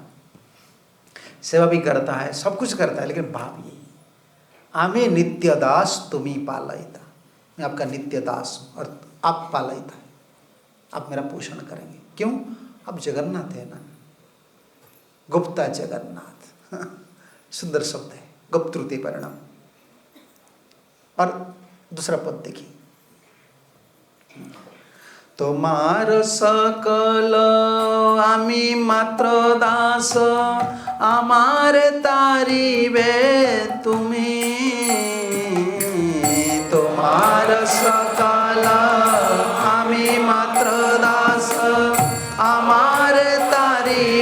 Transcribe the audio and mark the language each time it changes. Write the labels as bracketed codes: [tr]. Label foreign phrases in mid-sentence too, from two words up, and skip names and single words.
[hi] सेवा भी करता है, सब कुछ करता है, लेकिन भाव यही, [bn] আমি নিত্য দাস তুমি পালয়িতা, [hi] मैं आपका नित्य दास हूँ और आप पालयिता है, आप मेरा पोषण करेंगे। क्यों? आप जगन्नाथ है ना, गुप्ता जगन्नाथ सुंदर शब्द है, गुप्तृत्व वर्णन। और दूसरा पद देखिए, [bn] তোমার সকল আমি মাত্র দাস, আমারে তারিবে তুমি, তোমার সকল আমি মাত্র দাস, আমারে তারিবে